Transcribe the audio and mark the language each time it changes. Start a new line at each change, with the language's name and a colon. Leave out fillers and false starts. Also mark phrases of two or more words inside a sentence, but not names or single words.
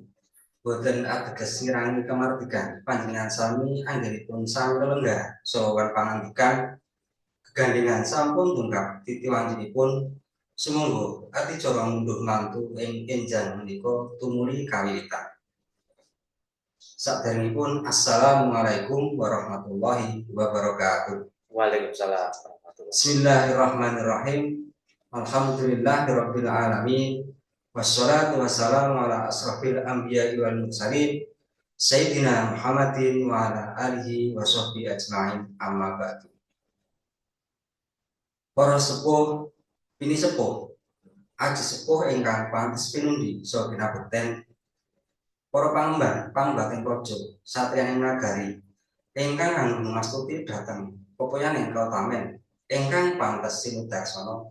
Javanese: Boten ateges ngirangi kamardikan panjenengan sami anggenipun sami lenggah saha pangandikan gegandhengan sampun tungkap titiwanjinipun sumangga adicara munduh mantu ing enjang menika tumuli kawiwitan.
Arabic: Saderengipun السلام عليكم ورحمة الله وبركاته. Waalaikumsalam. بسم الله الرحمن الرحيم الحمد لله رب العالمين. والصلاة والسلام على أشرف الأنبياء والمرسلين سيدنا محمد وعلى آله وصحبه أجمعين أما بعد.
Javanese: Para sepuh bini sepuh aji sepuh ingkang pantes pinundi saha kinabekten para pangemban pangbaten praja satriyaning nagari ingkang anggung ngastuti dhateng pepoyaning kautamen ingkang pantes sinudarsana.